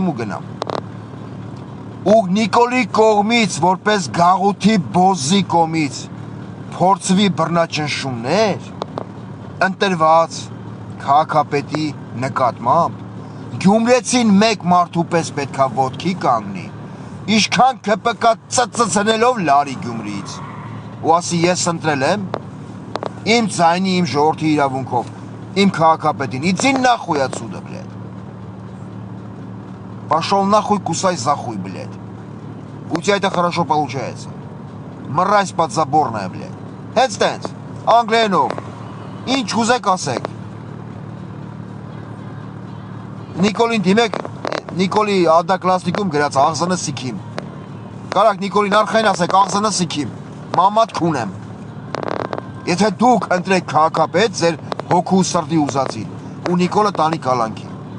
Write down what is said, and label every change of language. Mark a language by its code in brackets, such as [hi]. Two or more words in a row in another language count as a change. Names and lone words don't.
[hy] ու գնամ։ Ու Նիկոլի կողմից, որպես գաղութի բոզի կողմից, փորձվի բռնաճնշումներ, ընտրված քաղաքապետի նկատմամբ, Գյումրեցին մեկ մարդու պես պետքա ոտքի կանգնի, ինչքան ՔՊ-կա ծծծնելով լարի Գյումրիից, ու ասի ես ընտրել եմ, իմ ձայնի, իմ ժողովրդի իրավունքով, իմ քաղաքապետին, [ru] иди нахуй отсюда, блядь. Пошел нахуй, кусай захуй, блядь. У тебя это хорошо получается. Мразь подзаборная, блядь. Headstands, [hy] անգլերենով, ինչ ուզեք ասեք։ Նիկոլին դիմեք, Նիկոլի ադակլասնիկում գրած [az] ağzını sikim։ [hy] Կարակ Նիկոլին արխային ասեք, [az] ağzını sikim, [hy] մամատ քունեմ։ Եթե դուք ընտրեք քաղաքապետ ձեր հոգու սրտի ուզածին, ու Նիկոլը տանի կալանքի։